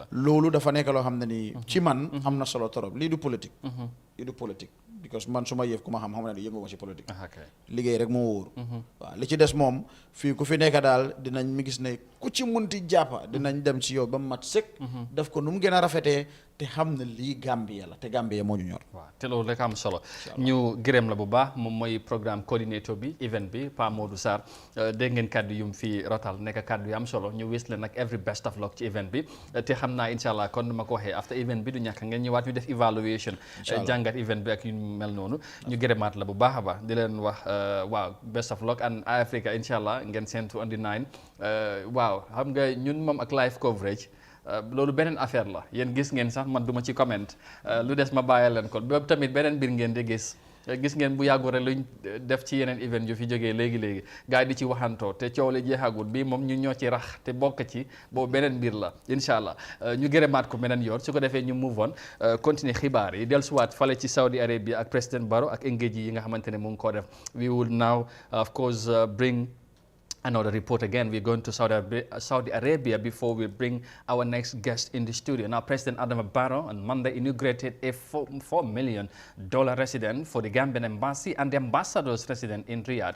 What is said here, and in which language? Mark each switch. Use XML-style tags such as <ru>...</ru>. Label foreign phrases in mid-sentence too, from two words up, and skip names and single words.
<wo>loolu dafa nekk loo xam ne ni ci man am na solo torop lii du politique because man su ma yëf ku ma xam ne du yëngu ma ci politique liggéey rek moo wóor waaw li ci des moom fii ku fi nekk daal dinañ mi gis ne ku ci munti jàppa dinañ dem ci yow ba mu mat sëkk def ko nu mu gën a rafetee te xam ne lii Gambia la te Gambia moo ñu ñor waaw te loolu rek am solo ñu gërëm la bu baax moom mooy</wo> <en>programme coordinator</en> <wo>bi event bi Pa Modou Sarr dégg ngeen kàddu yu mu fi rotal nekk kàddu yu am solo ñu wis leen nag</wo> <en>every best of luck</en> <wo>ci event bi te xam naa</wo> <ar>إن شاء الله</ar> <wo>kon nu ma ko waxee</wo> <en>after event</en> <wo>bi du ñàkk ngeen ñëwaat ñu def evaluation jàngat event bi ak yu mel noonu ñu gërëmaat la bu baax a baax di leen wax waaw</wo> <en>best of luck and Africa</en> <ar>إن شاء الله</ar> <wo>ngeen seentu</wo> <en>on the 9</en> <wo>waaw xam nga ñun moom ak</wo> <en>live coverage</en> <wo>loolu beneen affaire la yéen gis ngeen sax man duma ci comment lu des ma bàyyi leen ko boobu tamit beneen mbir ngeen di gis ngeen bu yàggu rek luñ def ci yeneen event yu fi jógee léegi gars yi di ci waxantoo te coow li jeexagul bii moom ñu ñoo ci rax te bokk ci boobu beneen mbir la</wo> <ar>إن شاء الله</ar> <wo>ñu gërëmaat ko beneen yoon su ko defee ñu</wo> <en>move on</en> <wo>continuer xibaar yi dellusiwaat fale ci Saudi Arabia ak président Barrow ak engage yi nga xamante ne mu ngi koo def</wo> <en>we will now of course bring another report again. We're going to Saudi Arabia before we bring our next guest in the studio. Now, President Adama Barrow on Monday inaugurated a $4 million residence for the Gambian embassy and the ambassador's residence in Riyadh.</en>